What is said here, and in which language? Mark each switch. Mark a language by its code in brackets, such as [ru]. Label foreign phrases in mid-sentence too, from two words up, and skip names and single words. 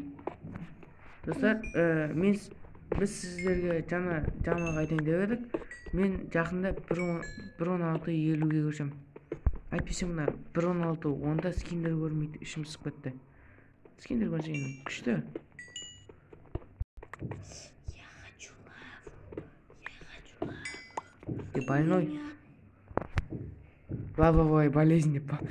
[kk] Достар, біз сіздерге жаңалық айтайын деп едік. Мен жақында 1.16.50-ге көшем. Әйтпесе мына 1.16.10-да скиндер көрмейді, ішім сып кетті. Скиндер көрсе енді күшті. [ru] Я хочу лаву. Ты больной? Лавовая болезнь деп па.